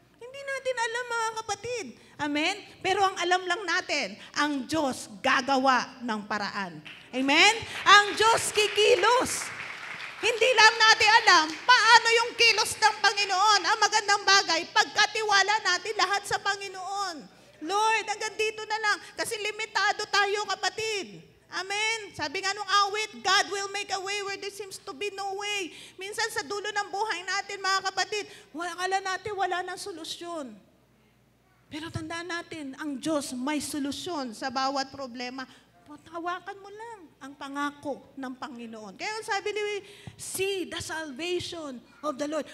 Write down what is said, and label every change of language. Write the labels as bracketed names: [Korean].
[Filipino] Hindi natin alam, mga kapatid. Amen? Pero ang alam lang natin, ang Diyos gagawa ng paraan. Amen? Ang Diyos kikilos. Hindi lang natin alam paano yung kilos ng Panginoon. Ang magandang bagay, pagkatiwala natin lahat sa Panginoon. Lord, hanggang dito na lang. Kasi limitado tayo, kapatid. Amen. Sabi nga nung awit, [English] God will make a way where there seems to be no way. [Filipino] Minsan sa dulo ng buhay natin, mga kapatid, akala natin wala nang solusyon. Pero tandaan natin, ang Diyos may solusyon sa bawat problema. Hawakan mo lang ang pangako ng Panginoon. Kaya sabi ni, [English] see the salvation of the Lord.